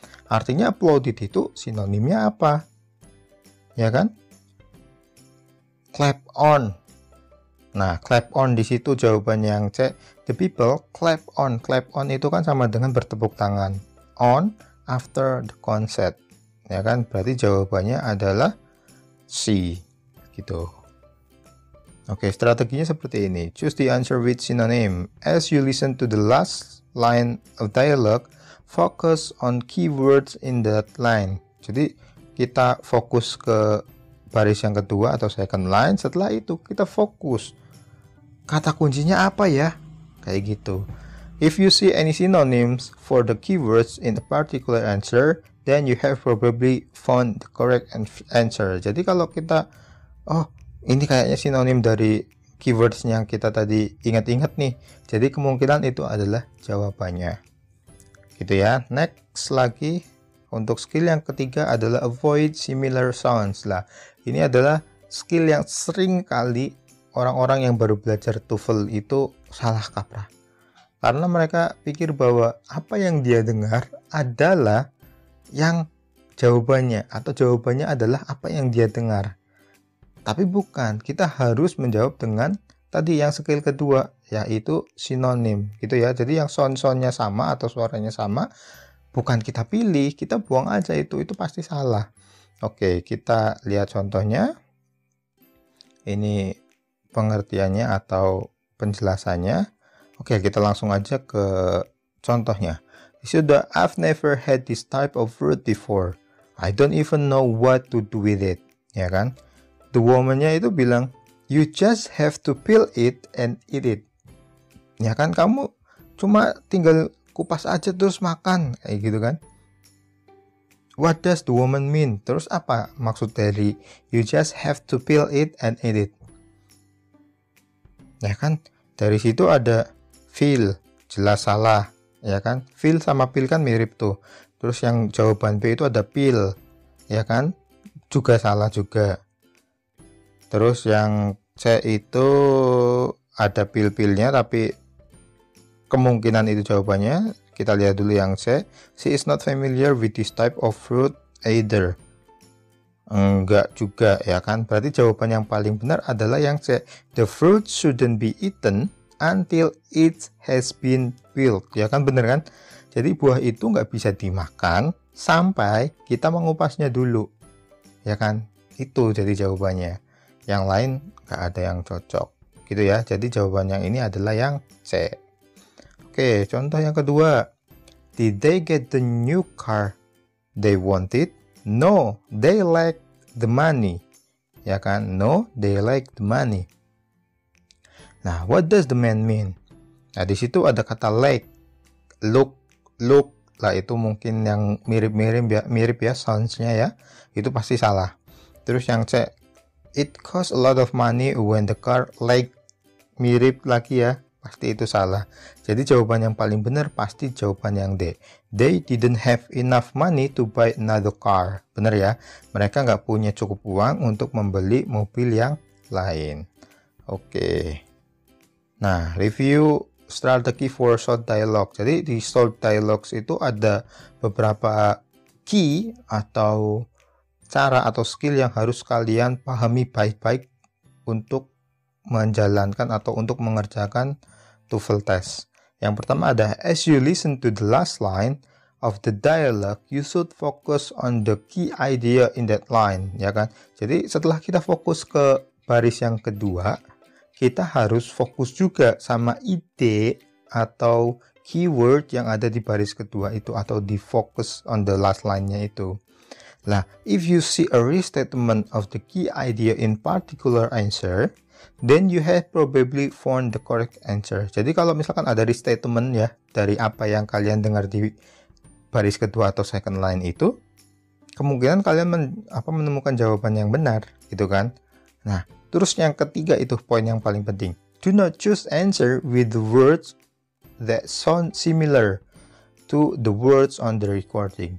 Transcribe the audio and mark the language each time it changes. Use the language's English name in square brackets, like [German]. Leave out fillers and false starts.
[Indonesian] Artinya applauded itu sinonimnya apa? Ya kan? Clap on. Nah, clap on di situ jawabannya yang C. [English] The people clap on. [Indonesian] Clap on itu kan sama dengan bertepuk tangan. [English] On after the concert. [Indonesian] Ya kan? Berarti jawabannya adalah C. Gitu. Oke, strateginya seperti ini. [English] Choose the answer with synonym. As you listen to the last line of dialogue, focus on keywords in that line. [Indonesian] Jadi, kita fokus ke baris yang kedua atau second line. Setelah itu, kita fokus. Kata kuncinya apa ya? Kayak gitu. [English] If you see any synonyms for the keywords in a particular answer, then you have probably found the correct answer. [Indonesian] Jadi kalau kita, oh ini kayaknya sinonim dari keywords yang kita tadi ingat-ingat nih. Jadi kemungkinan itu adalah jawabannya. Gitu ya. Next lagi, untuk skill yang ketiga adalah [English] avoid similar sounds [Indonesian] lah. Ini adalah skill yang sering kali orang-orang yang baru belajar TOEFL itu salah kaprah. Karena mereka pikir bahwa apa yang dia dengar adalah yang jawabannya, atau jawabannya adalah apa yang dia dengar. Tapi bukan, kita harus menjawab dengan tadi yang skill kedua, yaitu sinonim gitu ya. Jadi yang sound-soundnya sama atau suaranya sama, bukan kita pilih, kita buang aja itu pasti salah. Oke, kita lihat contohnya. Ini pengertiannya atau penjelasannya. Oke, kita langsung aja ke contohnya. Sudah, [English] I've never had this type of fruit before. I don't even know what to do with it. [Indonesian] Ya kan? [English] The woman-nya [Indonesian] itu bilang, [English] you just have to peel it and eat it. [Indonesian] Ya kan, kamu cuma tinggal kupas aja terus makan, kayak gitu kan. [English] What does the woman mean? [Indonesian] Terus apa maksud dari [English] you just have to peel it and eat it? [Indonesian] Ya kan, dari situ ada feel, jelas salah, ya kan? Feel sama peel kan mirip tuh. Terus yang jawaban B itu ada peel, ya kan? Juga salah juga. Terus yang C itu ada peel-peelnya tapi kemungkinan itu jawabannya. Kita lihat dulu yang C. [English] She is not familiar with this type of fruit either. [Indonesian] Enggak juga, ya kan? Berarti jawaban yang paling benar adalah yang C. [English] The fruit shouldn't be eaten until it has been peeled. [Indonesian] Ya kan, bener kan? Jadi buah itu nggak bisa dimakan sampai kita mengupasnya dulu. Ya kan? Itu jadi jawabannya. Yang lain nggak ada yang cocok. Gitu ya. Jadi jawaban yang ini adalah yang C. Oke, contoh yang kedua. [English] Did they get the new car they wanted? No, they lack the money. [Indonesian] Ya kan? [English] No, they lack the money. Nah, what does the man mean? [Indonesian] Nah, di situ ada kata lack. Look lah, itu mungkin yang mirip ya sounds-nya ya. Itu pasti salah. Terus yang C, [English] it costs a lot of money when the car lack. [Indonesian] Mirip lagi ya. Pasti itu salah. Jadi jawaban yang paling benar pasti jawaban yang D. [English] They didn't have enough money to buy another car. [Indonesian] Benar ya? Mereka nggak punya cukup uang untuk membeli mobil yang lain. Oke. Nah, review strategi [English] for short dialogue. [Indonesian] Jadi di short dialogues itu ada beberapa key atau cara atau skill yang harus kalian pahami baik-baik untuk menjalankan atau untuk mengerjakan TOEFL test. Yang pertama ada, [English] as you listen to the last line of the dialogue, you should focus on the key idea in that line, [Indonesian] ya kan? Jadi setelah kita fokus ke baris yang kedua, kita harus fokus juga sama ide atau keyword yang ada di baris kedua itu, atau di [English] focus on the last line- [Indonesian] nya itu. [English] Nah, if you see a restatement of the key idea in particular answer, then you have probably found the correct answer. [Indonesian] Jadi kalau misalkan ada restatement ya dari apa yang kalian dengar di baris kedua atau second line itu, kemungkinan kalian menemukan jawaban yang benar, gitu kan. Nah, terus yang ketiga itu poin yang paling penting. [English] Do not choose answer with the words that sound similar to the words on the recording.